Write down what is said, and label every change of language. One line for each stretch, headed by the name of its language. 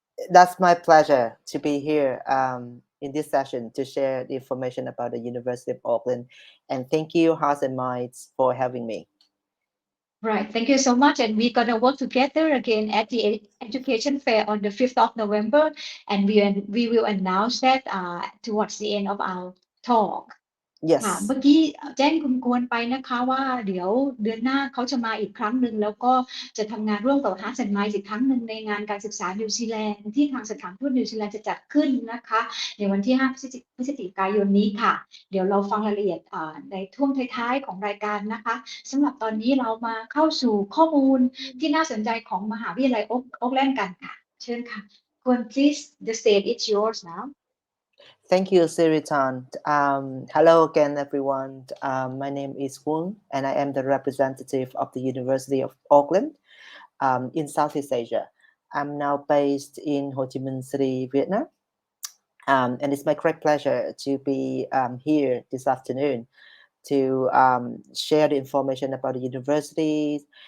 English: That's my pleasure to be here in this session to share the information about the University of Auckland. And thank you, Hearts and Minds, for having me. Right. Thank you so much. And we're going to work together again at the education fair on the 5th of November. And we will announce that towards the end of our talk.
Thai: ค่ะ
English: Yes.
Thai: เมื่อกี้แจ้งคุณกวนไปนะคะว่าเดี๋ยวเดือนหน้าเขาจะมาอีกครั้งหนึ่งแล้วก็จะทำงานร่วมกับ Hearts and Minds อีกครั้งหนึ่งในงานการศึกษานิวซีแลนด์ที่ทางสถานทูตนิวซีแลนด์จะจัดขึ้นนะคะในวันที่5พฤศจิกายนนี้ค่ะเดี๋ยวเราฟังรายละเอียดในช่วงท้ายๆของรายการนะคะสำหรับตอนนี้เรามาเข้าสู่ข้อมูลที่น่าสนใจของมหาวิทยาลัยโอ๊กแลนด์กันค่ะเชิญค่ะควร
English: please the stage is yours now Thank you, Siritan. Hello again, everyone. My name is Woon, and I am the representative of the University of Auckland in Southeast Asia. I'm now based in Ho Chi Minh City, Vietnam. And it's my great pleasure to be here this afternoon to share the information about the universities.